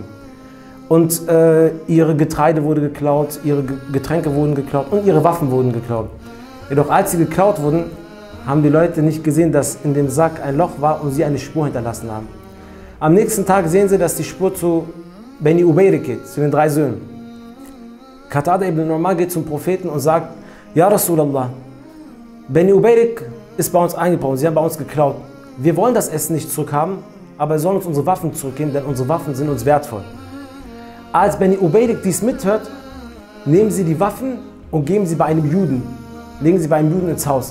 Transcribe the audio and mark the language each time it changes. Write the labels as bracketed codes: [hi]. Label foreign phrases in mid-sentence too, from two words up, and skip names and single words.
[de] Und ihre Getreide wurde geklaut, ihre Getränke wurden geklaut und ihre Waffen wurden geklaut. Jedoch als sie geklaut wurden, haben die Leute nicht gesehen, dass in dem Sack ein Loch war und sie eine Spur hinterlassen haben. Am nächsten Tag sehen sie, dass die Spur zu Beni Ubayrik geht, zu den 3 Söhnen. Qatada ibn Nu'man geht zum Propheten und sagt: [ar] يا رسول الله, [de] Beni Ubayrik ist bei uns eingebrochen, sie haben bei uns geklaut. Wir wollen das Essen nicht zurückhaben, aber er soll uns unsere Waffen zurückgeben, denn unsere Waffen sind uns wertvoll. Als Beni Ubayrik dies mithört, nehmen sie die Waffen und geben sie bei einem Juden, legen sie bei einem Juden ins Haus.